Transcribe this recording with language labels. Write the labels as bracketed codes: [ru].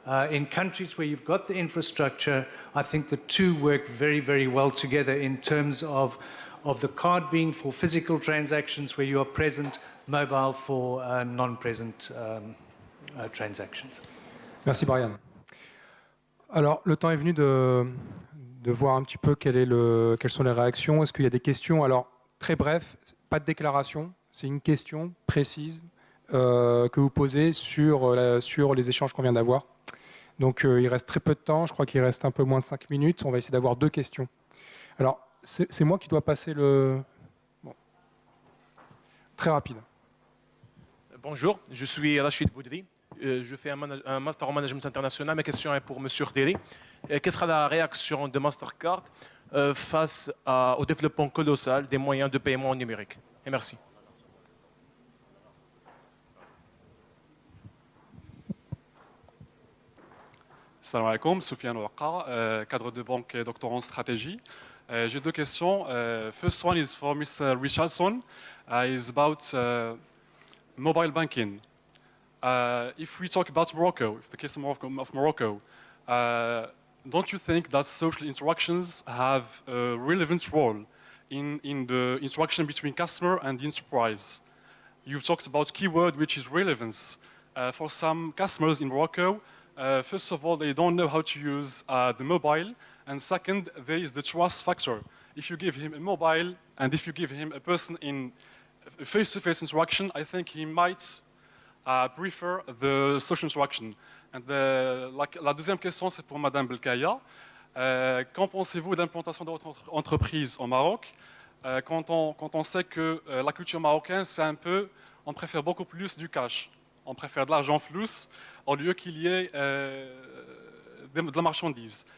[en] In countries where you've got the infrastructure, I think the two work very, very well together in terms of the card being for physical transactions where you are present, mobile for non-present transactions. [fr] Merci Brian. Alors, le temps est venu de voir un petit peu quelles sont les réactions. Est-ce qu'il y a des questions? Alors, très bref, pas de déclaration, c'est une question précise que vous posez sur les échanges qu'on vient d'avoir. Donc, il reste très peu de temps, je crois qu'il reste un peu moins de 5 minutes. On va essayer d'avoir 2 questions. Alors, c'est moi qui dois passer le... Bon. Très rapide. Bonjour, je suis Rachid Boudri. Je fais un master en management international. Ma question est pour M. Khdiri. Quelle sera la réaction de Mastercard face au développement colossal des moyens de paiement numérique? Et merci. [ar] Salam alaikum, [fr] Soufiane Ouaqa, cadre de banque et doctorant en stratégie. J'ai 2 questions. [en] First one is for Mr. Richardson. Is about mobile banking. If we talk about Morocco, if the case of Morocco, don't you think that social interactions have a relevant role in the interaction between customer and the enterprise? You've talked about keyword, which is relevance. For some customers in Morocco, first of all, they don't know how to use the mobile, and second, there is the trust factor. If you give him a mobile, and if you give him a person in face-to-face interaction, I think he might prefer the social interaction. And [fr] la deuxième question, c'est pour Madame Belkaya. Qu'en pensez-vous de l'implantation de votre entreprise au Maroc quand on sait que la culture marocaine, c'est un peu, on préfère beaucoup plus du cash. On préfère de l'argent flou au lieu qu'il y ait de la marchandise.